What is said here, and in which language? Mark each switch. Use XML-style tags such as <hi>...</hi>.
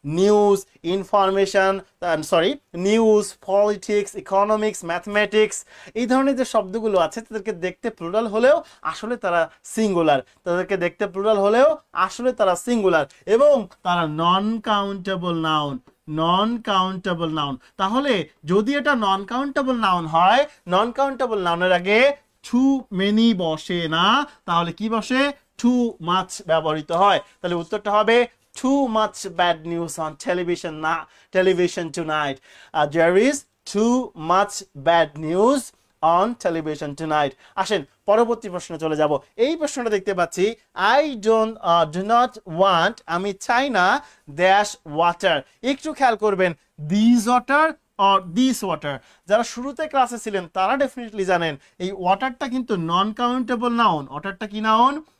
<bn>News, information, news, politics, economics, mathematics, এই ধরনের যে শব্দগুলো আছে তাদেরকে দেখতে প্লুরাল হলেও আসলে তারা সিঙ্গুলার, তাদেরকে দেখতে প্লুরাল হলেও আসলে তারা সিঙ্গুলার, এবং তারা non countable noun, non countable noun. তাহলে যদি এটা নন কাউন্টেবল নাউন হয়, নন কাউন্টেবল নাউনের আগে টু মেনি বসে না, তাহলে কি বসে? টু মাচ ব্যবহৃত হয়। তাহলে উত্তরটা হবে</bn> <en>too much bad news on television tonight. There is too much bad news on television tonight.</en> <bn>আসেন পরবর্তী প্রশ্নে চলে যাব। এই প্রশ্নটা দেখতে পাচ্ছি,</bn> <en>I do not want,</en> <bn>আমি চাই না,</bn> <en>Dash water.</en> <bn>একটু খেয়াল করবেন,</bn> <en>This water or this water.</en> <bn>যারা শুরুতে ক্লাসে ছিলেন তারা ডেফিনেটলি জানেন এই ওয়াটারটা কিন্তু নন কাউন্টেবল নাউন। ওয়াটারটা কি নাউন?</bn>